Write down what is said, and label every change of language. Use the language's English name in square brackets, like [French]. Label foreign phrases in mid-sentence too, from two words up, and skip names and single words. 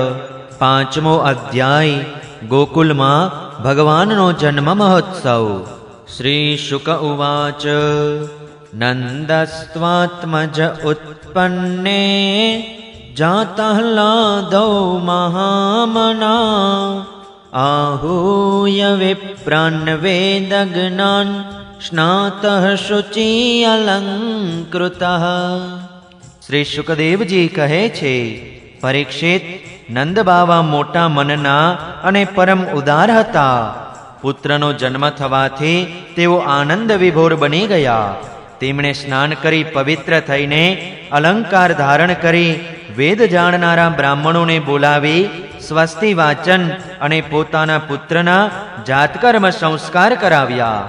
[Gujarati] પાંચમો અધ્યાય. ગોકુલમાં ભગવાનનો જન્મ મહોત્સવ. [Sanskrit] श्री शुक उवाच. नन्दस्त्वात्मज उत्पन्ने जातःलादौ महामना आहूय विप्रान् वेदज्ञान् स्नातः शुचि अलंकृतः. [Gujarati] શ્રી શુકદેવજી કહે છે, પરીક્ષિત, નંદ બાવા મોટા મનના અને પરમ ઉદાર હતા. પુત્રનો જન્મ થવાથી તેઓ આનંદ વિભોર બની ગયા. તેમણે સ્નાન કરી પવિત્ર થઈને અલંકાર ધારણ કરી વેદ જાણનારા બ્રાહ્મણોને બોલાવી સ્વસ્તિ વાચન અને પોતાના પુત્રના જાતકર્મ સંસ્કાર કરાવ્યા.